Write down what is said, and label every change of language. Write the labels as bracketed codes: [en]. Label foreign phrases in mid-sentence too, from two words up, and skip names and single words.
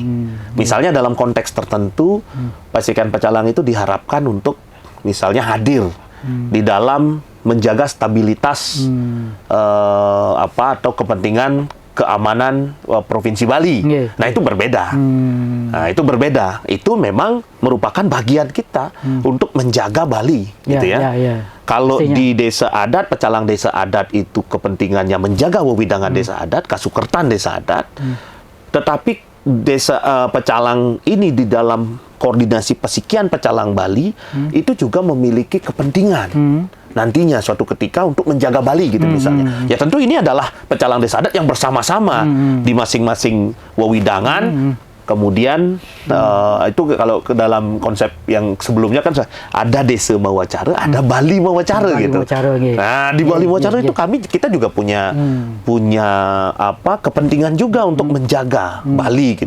[id] Misalnya dalam konteks tertentu, pasukan pecalang itu diharapkan untuk misalnya hadir di dalam menjaga stabilitas atau kepentingan keamanan Provinsi Bali. Nah, itu berbeda. Nah, itu berbeda. Itu memang merupakan bagian kita untuk menjaga Bali, gitu ya. Kalau di desa adat, pecalang desa adat itu kepentingannya menjaga wewidangan desa adat, kasukertan desa adat. Tetapi desa pecalang ini di dalam koordinasi Pesikian Pecalang Bali itu juga memiliki kepentingan nantinya suatu ketika untuk menjaga Bali gitu misalnya. Ya tentu ini adalah pecalang desa adat yang bersama-sama di masing-masing wewidangan. Kemudian itu kalau ke dalam konsep yang sebelumnya kan ada desa Mawacara, ada Bali Mawacara gitu. Nah, di Bali Mawacara itu kita juga punya kepentingan juga untuk menjaga Bali gitu.